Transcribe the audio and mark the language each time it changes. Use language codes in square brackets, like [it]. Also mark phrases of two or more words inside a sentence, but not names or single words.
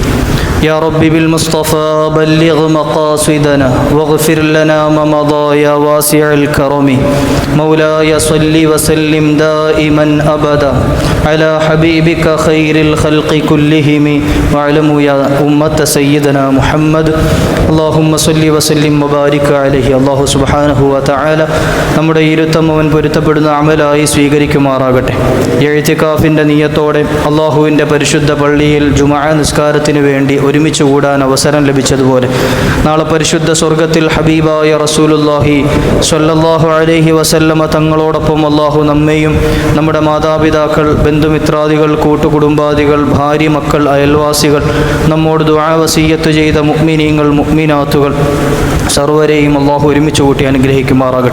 [ar] يا رب بالمصطفى بلغ مقاصدنا واغفر لنا ما مضى يا واسع الكرم. مولاي صل وسلم دائما أبدا على حبيبك خير الخلق كلهم واعلموا يا أمة سيدنا محمد اللهم صل وسلم وبارك عليه. الله سبحانه و تعالى [ml] നമ്മുടെ ഇരുത്തം അവൻ പൊരുത്തപ്പെടുന്ന അമലായി സ്വീകരിക്കുമാറാകട്ടെ. ഇഅ്തികാഫിൻ്റെ നിയ്യത്തോടെ അല്ലാഹുവിൻ്റെ പരിശുദ്ധ പള്ളിയിൽ ജുമുഅ നിസ്കാരത്തിന് വേണ്ടി ഒരുമിച്ച് കൂടാൻ അവസരം ലഭിച്ചതുപോലെ, നാളെ പരിശുദ്ധ സ്വർഗത്തിൽ ഹബീബായ [ar] رسول الله صلى الله عليه وسلم [ml] തങ്ങളോടൊപ്പം അല്ലാഹു നമ്മെയും നമ്മുടെ മാതാപിതാക്കൾ, ബന്ധുമിത്രാദികൾ, കൂട്ടുകുടുംബാദികൾ, ഭാര്യ, മക്കൾ, അയൽവാസികൾ, നമ്മോട് ദുആ വസിയ്യത്ത് ചെയ്ത മുഅ്മിനീങ്ങൾ, മുഅ്മിനാത്തുകൾ സർവരെയും അല്ലാഹു ഒരുമിച്ച് കൂട്ടി അനുഗ്രഹിക്കുമാറാകട്ടെ.